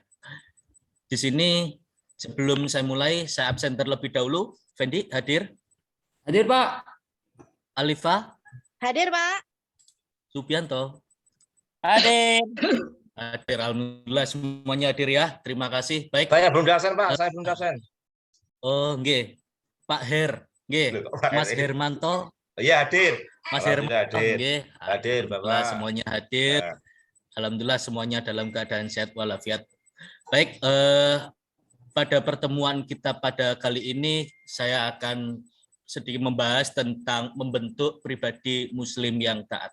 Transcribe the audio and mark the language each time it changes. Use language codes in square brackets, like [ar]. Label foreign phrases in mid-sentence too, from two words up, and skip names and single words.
[id] Di sini sebelum saya mulai, saya absen terlebih dahulu. Fendi, hadir? Hadir, Pak. Alifa? Hadir, Pak. Subianto? Hadir. Hadir, alhamdulillah semuanya hadir ya. Terima kasih. Baik. Saya belum absen, Pak. Saya belum absen. Oh, nggih. Pak Her, nggih. Mas Hermanto? Iya, hadir. Mas Hermanto, nggih. Hadir, Bapak. Semuanya hadir. Alhamdulillah semuanya dalam keadaan sehat walafiat. Baik, pada pertemuan kita pada kali ini saya akan sedikit membahas tentang membentuk pribadi muslim yang taat.